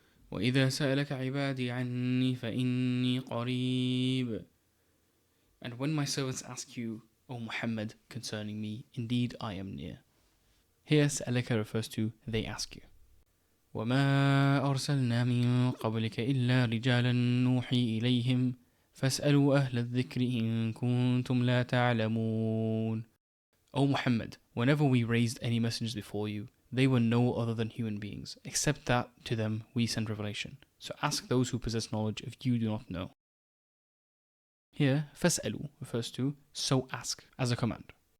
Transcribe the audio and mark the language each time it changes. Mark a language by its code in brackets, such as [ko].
[ar] وإذا سألك عبادي عني فإني قريب. [en] And when my servants ask you, O Muhammad, concerning me, indeed I am near. Here سألك refers to they ask you. [ar] وما أرسلنا من قبلك إلا رجالا نوحي إليهم فاسألوا أهل الذكر إن كنتم لا تعلمون. [en] O Muhammad, whenever we raised any messengers before you, they were no other than human beings, except that to them we send revelation. So ask those who possess knowledge if you do not know. Here, فاسألوا refers to so ask as a command.